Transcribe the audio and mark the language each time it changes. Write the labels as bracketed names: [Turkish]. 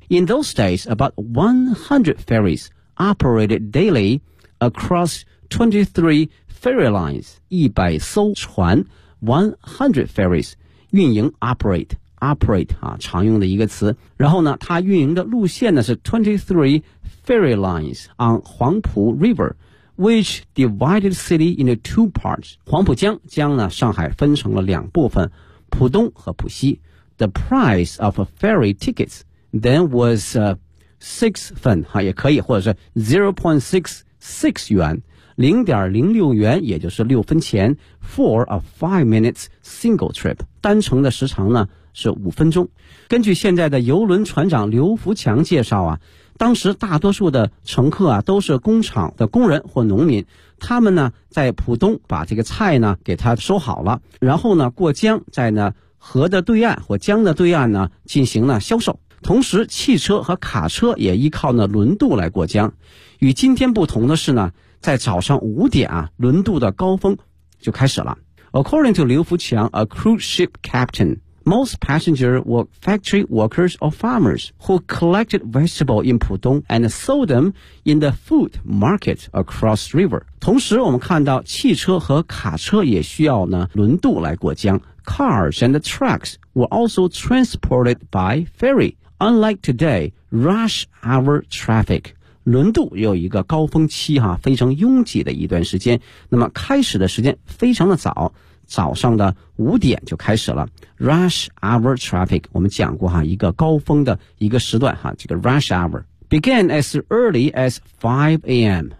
[English] In those days, about 100 ferries operated daily across 23 ferry lines, [Chinese] 100艘船 [English] 100 ferries [Chinese] 运营 [English] operate [Chinese] 啊，常用的一个词。然后呢它运营的路线呢是 [English] 23 ferry lines on Huangpu River, which divided city into two parts. [Chinese] 黄浦江将呢上海分成了两部分，浦东和浦西。 [English] The price of a ferry ticket then was 6 fen, [Chinese] 也可以或者是 [English] 0.66 yuan, [Chinese] 0.06 元，也就是6分钱 [English] for a 5-minute single trip， [Chinese] 单程的时长呢是5分钟。根据现在的邮轮船长刘福强介绍啊，当时大多数的乘客啊都是工厂的工人或农民，他们呢在浦东把这个菜呢给他收好了，然后呢过江在呢河的对岸或江的对岸呢进行了销售，同时汽车和卡车也依靠呢轮渡来过江。与今天不同的是呢，在早上5点啊，轮渡的高峰就开始了。 [English] According to 刘福强 ，a cruise ship captain。 Most passengers were factory workers or farmers who collected vegetables in Pudong and sold them in the food market across river. [Chinese] 同时我们看到汽车和卡车也需要呢轮渡来过江。 [English] Cars and trucks were also transported by ferry. Unlike today, rush hour traffic. [Chinese] 轮渡有一个高峰期哈，非常拥挤的一段时间。那么开始的时间非常的早。早上的5点就开始了 [English] rush hour traffic， [Chinese] 我们讲过哈，一个高峰的一个时段哈，这个 [English] rush hour began as early as 5 a.m.